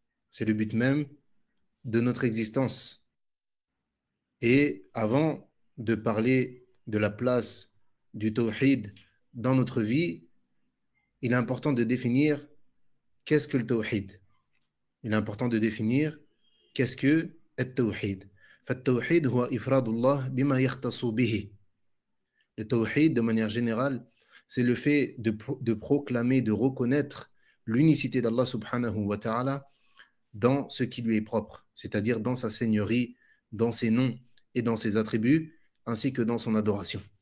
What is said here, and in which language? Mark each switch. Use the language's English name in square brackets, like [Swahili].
[French] C'est le but même de notre existence. Et avant de parler de la place du tawhid dans notre vie, il est important de définir qu'est-ce que le tawhid. Il est important de définir qu'est-ce que التوحيد. [Arabic] فالتوحيد هو إفراد الله بما يختص به. [French] Le tawhid, de manière générale, c'est le fait de proclamer, de reconnaître l'unicité d'Allah subhanahu wa ta'ala dans ce qui lui est propre, c'est-à-dire dans sa seigneurie, dans ses noms et dans ses attributs, ainsi que dans son adoration.